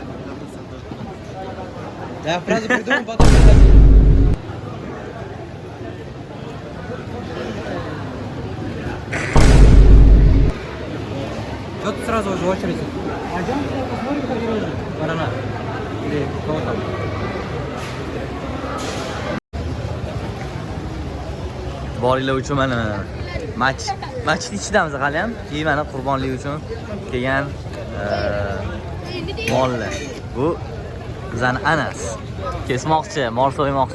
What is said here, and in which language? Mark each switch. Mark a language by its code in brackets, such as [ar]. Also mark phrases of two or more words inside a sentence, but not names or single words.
[ru] Я фразу придумал, потом... Что ты сразу уже в очереди? Пойдем посмотрим, как вроде. Барана. Или кого там? [uz] Boringlar uchun mana masjid ichidamiz hali ham. Keyin mana qurbonlik uchun kelgan mollar. Bu bizani Anas. Kesmoqchi, mol so'ymoqchi.